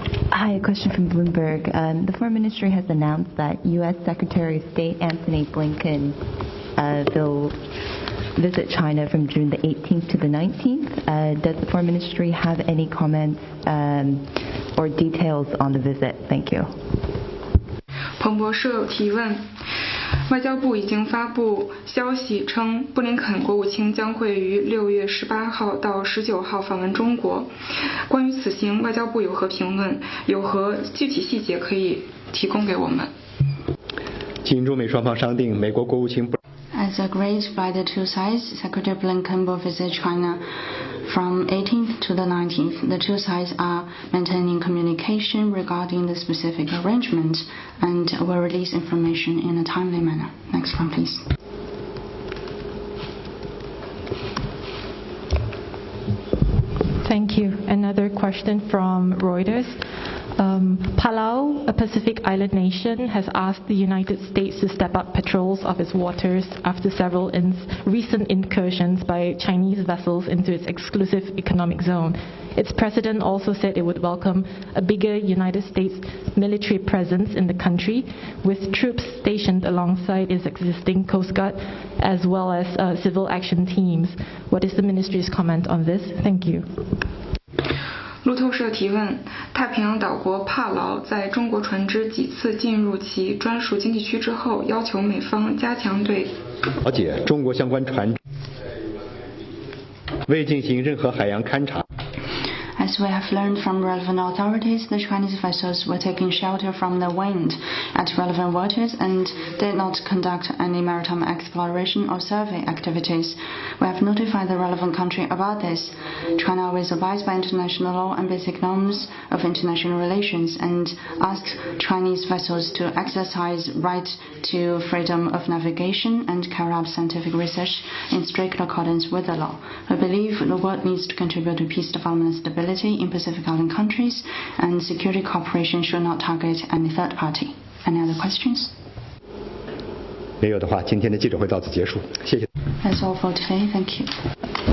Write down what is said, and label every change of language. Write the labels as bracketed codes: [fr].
[en] Hi, a question from Bloomberg. The Foreign Ministry has announced that U.S. Secretary of State Antony Blinken will visit China from June the 18th to the 19th. Does the Foreign Ministry have any comments or details on the visit? Thank you. [zh] 彭博社提问，外交部已经发布消息称，布林肯国务卿将会于6月18号到19号访问中国。关于此行，外交部有何评论？有何具体细节可以提供给我们？经中美双方商定，美国国务卿。 [en] As agreed by the two sides, Secretary Blinken will visit China from 18th to the 19th. The two sides are maintaining communication regarding the specific arrangement and will release information in a timely manner. Next one, please. Thank you. Another question from Reuters. Palau, a Pacific island nation, has asked the United States to step up patrols of its waters after several recent incursions by Chinese vessels into its exclusive economic zone. Its president also said it would welcome a bigger United States military presence in the country, with troops stationed alongside its existing Coast Guard as well as civil action teams. What is the ministry's comment on this? Thank you. [zh] 路透社提问：太平洋岛国帕劳在中国船只几次进入其专属经济区之后，要求美方加强对了解中国相关船只未进行任何海洋勘察。 [en] As we have learned from relevant authorities, the Chinese vessels were taking shelter from the wind at relevant waters and did not conduct any maritime exploration or survey activities. We have notified the relevant country about this. China always abides by international law and basic norms of international relations and asks Chinese vessels to exercise right to freedom of navigation and carry out scientific research in strict accordance with the law. We believe the world needs to contribute to peace, development and stability in Pacific Island countries, and security cooperation should not target any third party. Any other questions? [zh] 没有的话，今天的记者会到此结束，谢谢。 [en] That's all for today. Thank you.